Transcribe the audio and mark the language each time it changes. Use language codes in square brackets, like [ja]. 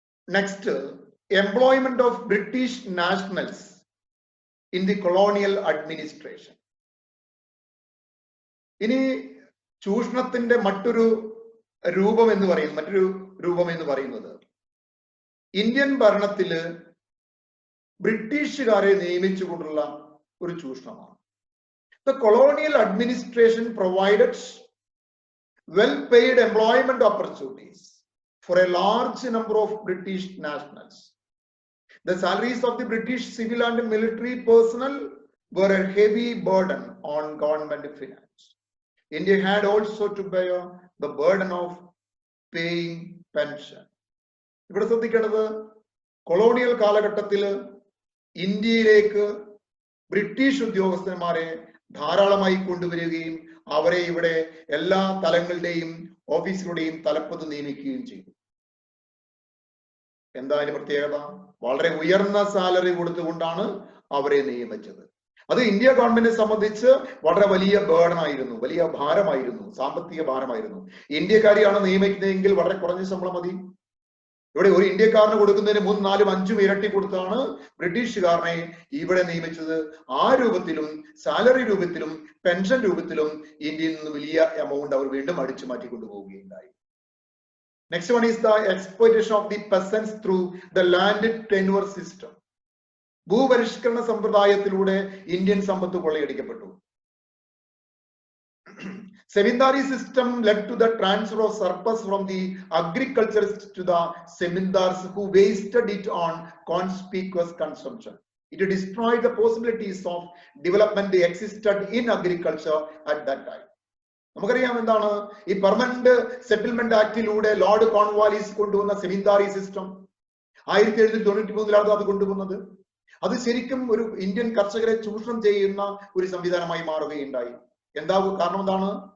[en] Next, employment of British nationals in the colonial administration. [ml] ഇനി ചൂഷണത്തിന്റെ മറ്റൊരു രൂപം എന്ന് പറയുന്നത് ഇന്ത്യൻ ഭരണത്തില് ബ്രിട്ടീഷുകാരെ നിയമിച്ചുകൊണ്ടുള്ള ഒരു ചൂഷണമാണ്. [en] The colonial administration provided well-paid employment opportunities for a large number of British nationals. The salaries of the British civil and military personnel were a heavy burden on government finance. India had also to bear the burden of paying pension. [ml] ഇവിടെ ശ്രദ്ധിക്കേണ്ടത് colonial കാലഘട്ടത്തിൽ ഇന്ത്യയിലേക്ക് British ഉദ്യോഗസ്ഥന്മാരെ ധാരാളമായി കൊണ്ടുവരികയും അവരെ ഇവിടെ എല്ലാ തലങ്ങളുടെയും ഓഫീസുകളുടെയും തലപ്പത്ത് നിയമിക്കുകയും ചെയ്തു. എന്താ അതിന്റെ പ്രത്യേകത? വളരെ ഉയർന്ന സാലറി കൊടുത്തുകൊണ്ടാണ് അവരെ നിയമിച്ചത്. അത് ഇന്ത്യ ഗവൺമെന്റിനെ സംബന്ധിച്ച് വളരെ വലിയ ബേർഡനായിരുന്നു, വലിയ ഭാരമായിരുന്നു, സാമ്പത്തിക ഭാരമായിരുന്നു. ഇന്ത്യക്കാരെയാണ് നിയമിക്കുന്നതെങ്കിൽ വളരെ കുറഞ്ഞ ശമ്പളം മതി. ഇവിടെ ഒരു ഇന്ത്യക്കാരന് കൊടുക്കുന്നതിന് 3, 4, 5 ഇരട്ടി കൊടുത്താണ് ബ്രിട്ടീഷുകാരനെ ഇവിടെ നിയമിച്ചത്. ആ രൂപത്തിലും സാലറി രൂപത്തിലും പെൻഷൻ രൂപത്തിലും ഇന്ത്യയിൽ നിന്ന് വലിയ എമൗണ്ട് അവർ വീണ്ടും അടിച്ചു മാറ്റിക്കൊണ്ടുപോവുകയുണ്ടായി. [en] Next one is the exploitation of the peasants through the land tenure system. [ml] ഭൂപരിഷ്കരണ സമ്പ്രദായത്തിലൂടെ Indian Sampath കൊള്ളയടിക്കപ്പെട്ടു. [en] Zamindari system led to the transfer of surplus from the agriculturists to the zamindars who wasted it on conspicuous consumption. It destroyed the possibilities of development that existed in agriculture at that time. [ml] നമുക്കറിയാം എന്താണ് ഈ permanent settlement ആക്ടിലൂടെ Lord Cornwallis കൊണ്ടുവന്ന സെമിന്ദാരി system. 1793 അത് കൊണ്ടുവന്നത്. അത് ശരിക്കും ഒരു Indian കർഷകരെ ചൂഷണം ചെയ്യുന്ന ഒരു സംവിധാനമായി മാറുകയുണ്ടായി. കാരണം എന്താണ്?